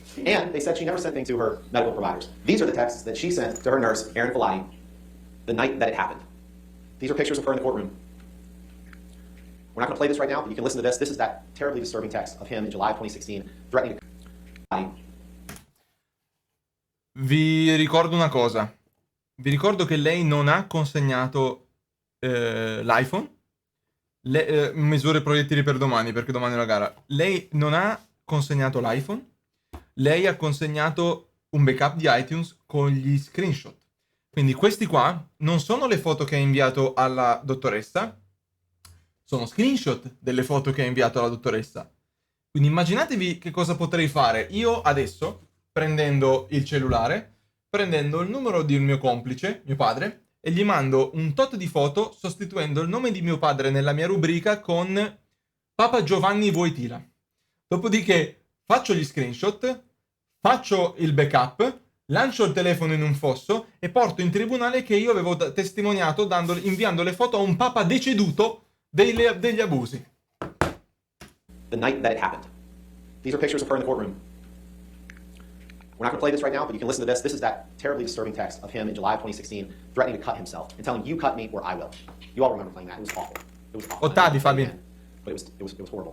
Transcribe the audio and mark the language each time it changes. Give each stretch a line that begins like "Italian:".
English: And they said she never sent anything to her medical providers. These are the texts that she sent to her nurse, Erin Filati, the night that it happened. These are pictures of her in the courtroom. We're not going to play this right now, but you can listen to this. This is that terribly disturbing text of him in July of 2016 threatening to...
Italian: Vi ricordo una cosa. Vi ricordo che lei non ha consegnato l'iPhone. Misure proiettili per domani, perché domani è la gara. Lei non ha consegnato l'iPhone. Lei ha consegnato un backup di iTunes con gli screenshot. Quindi questi qua non sono le foto che ha inviato alla dottoressa, sono screenshot delle foto che ha inviato alla dottoressa. Quindi immaginatevi che cosa potrei fare io adesso, prendendo il cellulare, prendendo il numero di un mio complice, mio padre, e gli mando un tot di foto sostituendo il nome di mio padre nella mia rubrica con Papa Giovanni Wojtyla. Dopodiché faccio gli screenshot, faccio il backup, lancio il telefono in un fosso e porto in tribunale che io avevo testimoniato inviando le foto a un papa deceduto degli abusi.
English: The night that it happened. These are pictures of her in the courtroom. We're not going to play this right now, but you can listen to this. This is that terribly disturbing text of him in July of 2016 threatening to cut himself and telling you cut me or I will. You all remember playing that. It was awful. It was awful. Ottadi, Fabi. But it was horrible.